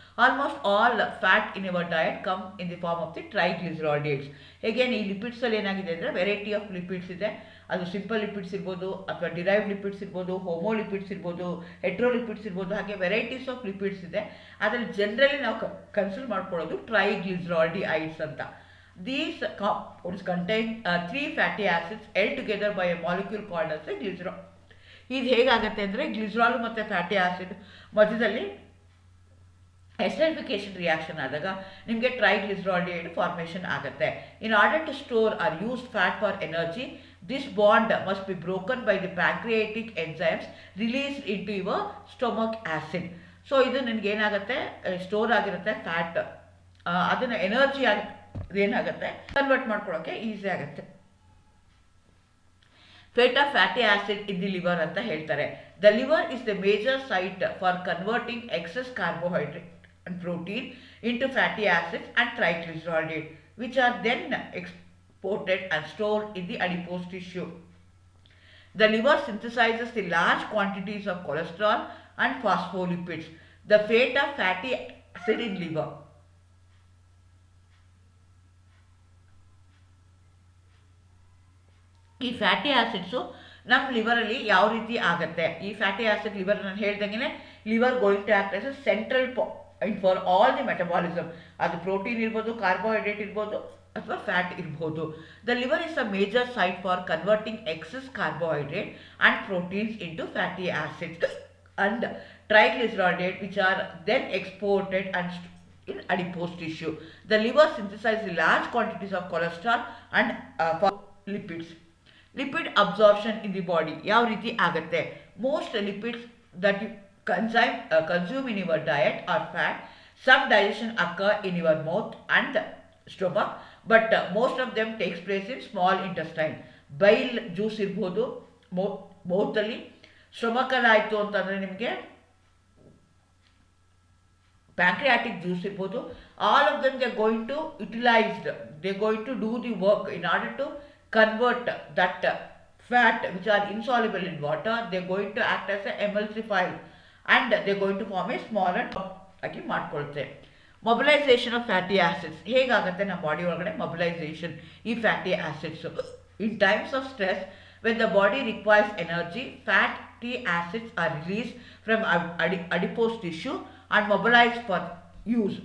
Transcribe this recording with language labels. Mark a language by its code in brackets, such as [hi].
[en] Almost all fat in your diet come in the form of the triglycerides. [kn] ಹೇಗೇನು ಈ ಲಿಪಿಡ್ಸಲ್ಲಿ ಏನಾಗಿದೆ ಅಂದರೆ variety of lipids ಇದೆ. ಅದು ಸಿಂಪಲ್ ಲಿಪಿಡ್ಸ್ ಇರ್ಬೋದು, ಅಥವಾ ಡಿರೈವ್ಡ್ ಲಿಪಿಡ್ಸ್ ಇರ್ಬೋದು, ಹೋಮೋಲಿಪಿಡ್ಸ್ ಇರ್ಬೋದು, ಹೆಟ್ರೋಲಿಪಿಡ್ಸ್ ಇರ್ಬೋದು, ಹಾಗೆ ವೆರೈಟೀಸ್ ಆಫ್ ಲಿಪಿಡ್ಸ್ ಇದೆ. ಅದರಲ್ಲಿ ಜನರಲಿ ನಾವು ಕನ್ಸಿಡರ್ ಮಾಡ್ಕೊಳ್ಳೋದು ಟ್ರೈಗ್ಲಿಸರಾಯ್ಡ್ಸ್ ಅಂತ. [en] These compounds contain 3 fatty acids held together by a molecule called as a glycerol. [kn] ಇದು ಹೇಗಾಗುತ್ತೆ ಅಂದರೆ, ಗ್ಲಿಸರಾಲ್ ಮತ್ತು ಫ್ಯಾಟಿ ಆಸಿಡ್ ಮಧ್ಯದಲ್ಲಿ ಎಸ್ಟರಿಫಿಕೇಶನ್ ರಿಯಾಕ್ಷನ್ ಆದಾಗ ನಿಮಗೆ ಟ್ರೈಗ್ಲಿಸರಾಯ್ಡ್ ಫಾರ್ಮೇಷನ್ ಆಗುತ್ತೆ. [en] In order to store or use fat for energy, this bond must be broken by the pancreatic enzymes released in to your stomach acid. [kn] So ಇದು ನಿನಗೇನಾಗುತ್ತೆ, store ಆಗಿರುತ್ತೆ fat, ಅದನ್ನು energy ಆಗಿ ಏನಾಗುತ್ತೆ convert ಮಾಡ್ಕೊಳ್ಳೋಕ್ಕೆ easy ಆಗುತ್ತೆ. [en] fate of fatty acid in the liver [kn] ಅಂತ ಹೇಳ್ತಾರೆ. [en] The liver is the major site for converting excess carbohydrate and protein into fatty acids and triglycerides, which are then exported and stored in the adipose tissue. The liver synthesizes the large quantities of cholesterol and phospholipids. The fate of fatty acid in liver. [kn] ಈ fatty acids ನಮ್ಮ ಲಿವರಲ್ಲಿ ಯಾವ ರೀತಿ ಆಗುತ್ತೆ, ಈ fatty acid liver ನಾನು ಹೇಳ್ದಂಗೆ liver [en] Going to act as a central for all the metabolism. [kn] ಅದು protein ಇರ್ಬೋದು, ಕಾರ್ಬೋಹೈಡ್ರೇಟ್ ಇರ್ಬೋದು, ಅಥವಾ ಫ್ಯಾಟ್ ಇರ್ಬೋದು. [en] The liver is a major site for converting excess carbohydrate and proteins into fatty acids and triglycerides, which are then exported and in adipose tissue. The liver synthesizes large quantities of cholesterol and lipids. Lipid absorption in the body [kn] ಯಾವ ರೀತಿ ಆಗುತ್ತೆ? [en] Most lipids that you consume in your diet are fat. Some digestion occur in your mouth and stomach, but most of them takes place in small intestine. [kn] Bile juice ಇರ್ಬೋದು ಮೌತಲ್ಲಿ, ಸ್ಟೊಮಕಲ್ಲಿ ಆಯಿತು ಅಂತಂದರೆ ನಿಮಗೆ pancreatic juice ಇರ್ಬೋದು. [en] All of them they are going to utilized, they are going to do the work in order to convert that fat which are insoluble in water. They are going to act as a emulsifier and they are going to form a smaller [kn] ಆಗಿ ಮಾಡ್ಕೊಳ್ತೆ. Mobilisation of fatty acids ಹೇಗಾಗುತ್ತೆ ನಮ್ಮ body ಒಳಗಡೆ mobilisation ಈ fatty acids. [en] In times of stress When the body requires energy, fatty acids are released from adipose tissue and mobilized for use.